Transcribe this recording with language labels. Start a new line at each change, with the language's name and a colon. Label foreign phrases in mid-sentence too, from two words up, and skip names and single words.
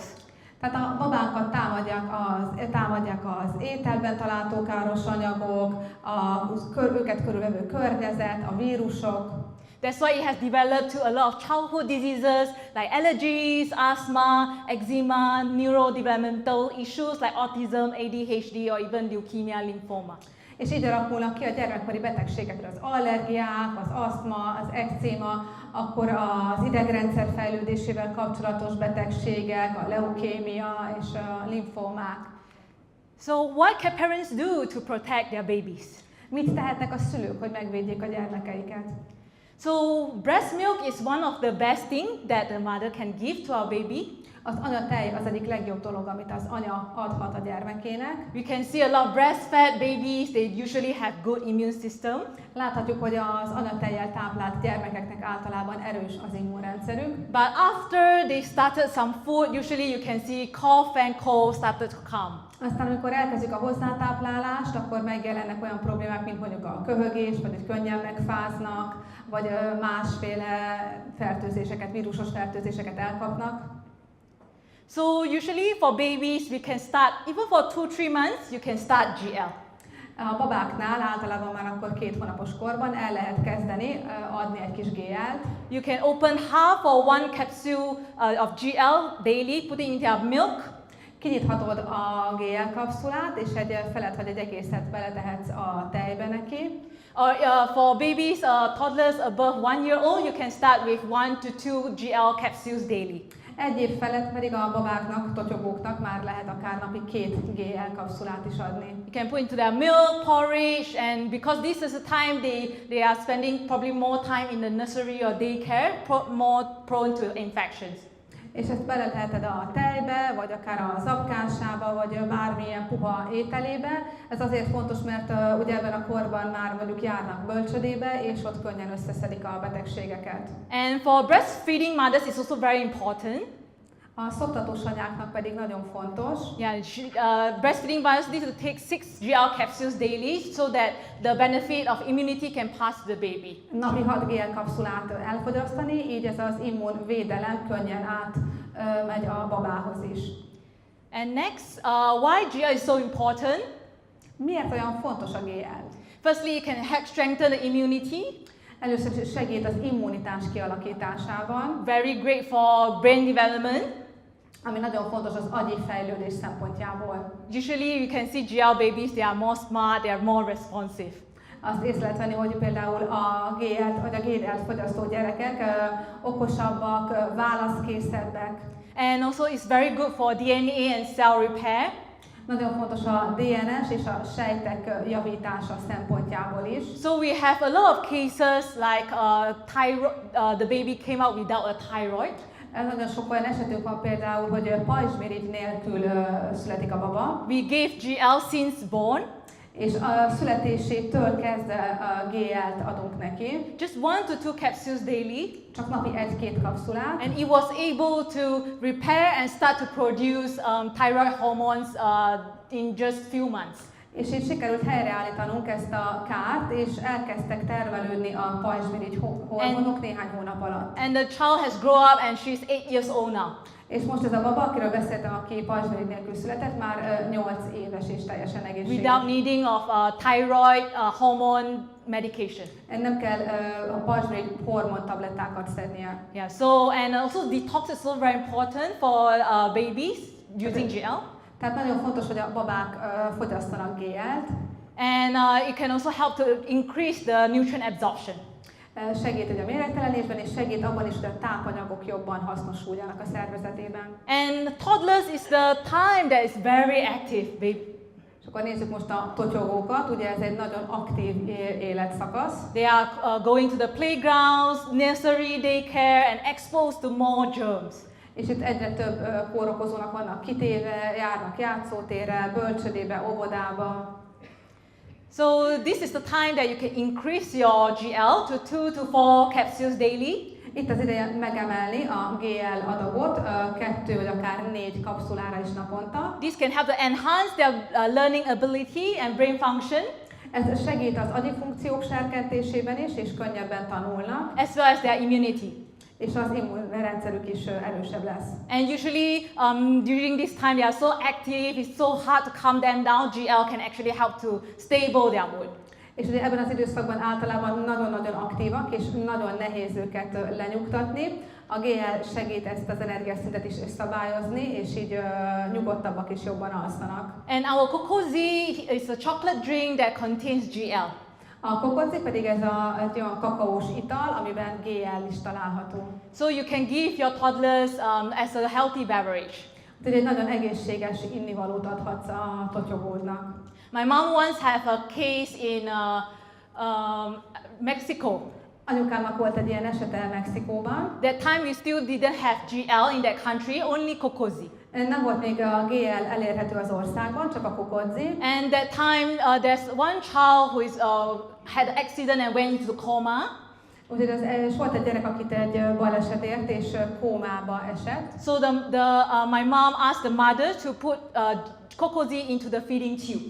Hungarian: Tehát a babákat támadják az ételben található káros anyagok, őket körülvevő környezet, a vírusok.
English: That's why it has developed to a lot of childhood diseases like allergies, asthma, eczema, neurodevelopmental issues like autism, ADHD or even leukemia, lymphoma.
Hungarian: És így alakulnak ki a gyermekkori betegségekre az allergiák, az asztma, az ekcéma, akkor az idegrendszer fejlődésével kapcsolatos betegségek, a leukémia és a lymfómák.
English: So what can parents do to protect their babies?
Hungarian: Mit tehetnek a szülők, hogy megvédjék a gyermekeiket?
English: So breast milk is one of the best thing that the mother can give to our baby.
Hungarian: Az anyatej az egyik legjobb dolog, amit az anya adhat a gyermekének.
English: We can see a lot of breastfed babies, they usually have good immune system.
Hungarian: Láthatjuk, hogy az anyatejjel táplált gyermekeknek általában erős az immunrendszerük.
English: But after they started some food, usually you can see cough and cold started to come.
Hungarian: Aztán, amikor elkezdjük a hozzátáplálást, akkor megjelennek olyan problémák, mint mondjuk a köhögés, vagy hogy könnyen megfáznak, vagy másféle fertőzéseket, vírusos fertőzéseket elkapnak.
English: So usually for babies, we can start, even for 2-3 months, you can start GL.
Hungarian: A babáknál általában már akkor 2 hónapos korban el lehet kezdeni adni egy kis GL-t.
English: You can open half or one capsule of GL daily, putting in their milk.
Hungarian: Kinyithatod a GL kapszulát, és egy felet vagy egy egészet beletehetsz a tejbe neki.
English: Or for babies, toddlers above 1 year old, you can start with 1 to 2 GL capsules daily.
Hungarian: 1 év felett pedig a babáknak, totyogóknak már lehet akár napi 2 GL kapszulát is adni.
English: You can put into their milk, porridge, and because this is the time they are spending probably more time in the nursery or daycare, more prone to infections.
Hungarian: És ezt beleteheted a tejbe, vagy akár a zapkásába, vagy bármilyen puha ételébe. Ez azért fontos, mert ugye ebben a korban már mondjuk járnak bölcsödébe, és ott könnyen összeszedik a betegségeket.
English: And for breastfeeding mothers, it's also very important.
Hungarian: A szoptatós anyáknak pedig nagyon fontos.
English: Yeah, breastfeeding mothers need to take 6 GL capsules daily so that the benefit of immunity can pass to the baby.
Hungarian: Napi 6 GL kapszulát elfogyasztani, így ez az immunvédelem könnyen átmegy a babához is.
English: And next, why GL is so important?
Hungarian: Miért olyan fontos a GL?
English: Firstly, it can help strengthen the immunity.
Hungarian: Először is segít az immunitás kialakításában.
English: Very great for brain development.
Hungarian: Ami nagyon fontos az agyi fejlődés szempontjából.
English: Usually you can see GL babies, they are more smart, they are more responsive.
Hungarian: Azt észre lehet venni, hogy például a GL-t vagy a GL-t fogyasztó gyerekek okosabbak, válaszkészebbek.
English: And also it's very good for DNA and cell repair.
Hungarian: Nagyon fontos a DNS és a sejtek javítása szempontjából is.
English: So we have a lot of cases like the baby came out without a thyroid.
Hungarian: Nagyon sok olyan esetünk van például, hogy pajzsmirigy nélkül születik a baba.
English: We gave GL since born.
Hungarian: És a születésétől kezdve GL-t adunk neki.
English: Just 1 to 2 capsules daily.
Hungarian: Csak napi 1-2 kapszulát.
English: And it was able to repair and start to produce thyroid hormones in just few months.
Hungarian: És így sikerült helyreállítanunk ezt a kárt, és elkezdtek termelődni a pajzsmirigy hormonok néhány hónap alatt.
English: And the child has grown up and she's 8 years old now.
Hungarian: És most ez a baba, akiről beszéltem, aki pajzsmirigy nélkül született, már 8 éves és teljesen egészséges.
English: Without needing of thyroid hormone medication.
Hungarian: Nem kell a pajzsmirigy hormontablettákat szednie.
English: Yeah. So and also detox is also very important for babies using GL.
Hungarian: Tehát nagyon fontos, hogy a babák fogyasztanak GL-t.
English: And it can also help to increase the nutrient absorption.
Hungarian: Segít ugye a méregtelenésben, és segít abban is, hogy a tápanyagok jobban hasznosuljanak a szervezetében.
English: And toddlers is the time that is very active, baby.
Hungarian: És akkor nézzük most a totyogókat, ugye ez egy nagyon aktív életszakasz.
English: They are going to the playgrounds, nursery, daycare, and exposed to more germs.
Hungarian: És itt egyre több kórokozónak vannak kitéve, járnak játszótérre, bölcsödébe, óvodába.
English: So this is the time that you can increase your GL to 2 to 4 capsules daily.
Hungarian: Itt az ideje megemelni a GL adagot 2 vagy akár 4 kapszulára is naponta.
English: This can help to enhance their learning ability and brain function.
Hungarian: Ez segít az agyi funkciók serkentésében is, és könnyebben tanulnak.
English: As well as their immunity.
Hungarian: És az immunrendszerük is erősebb lesz.
English: And usually during this time they are so active, it's so hard to calm them down. GL can actually help to stable their mood.
Hungarian: És ugye ebben az időszakban általában nagyon-nagyon aktívak, és nagyon nehéz őket lenyugtatni. A GL segít ezt az energiaszintet is szabályozni, és így nyugodtabbak és jobban alszanak.
English: And our kokozi is a chocolate drink that contains GL.
Hungarian: A kokozi pedig ez egy olyan kakaós ital, amiben GL is található.
English: So you can give your toddlers as a healthy beverage.
Hungarian: Tehát egy nagyon egészséges innivalót adhatsz a totyogódnak.
English: My mom once had a case in Mexico.
Hungarian: Anyukámnak volt egy ilyen esete Mexikóban.
English: That time we still didn't have GL in that country, only kokozi.
Hungarian: Nem volt még a GL elérhető az országban, csak a kokozi.
English: And that time there's one child who is had an accident and went into coma.
Hungarian: Úgyhogy volt egy gyerek, akit egy baleset ért és kómába esett.
English: So my mom asked the mother to put kokozi into the feeding tube.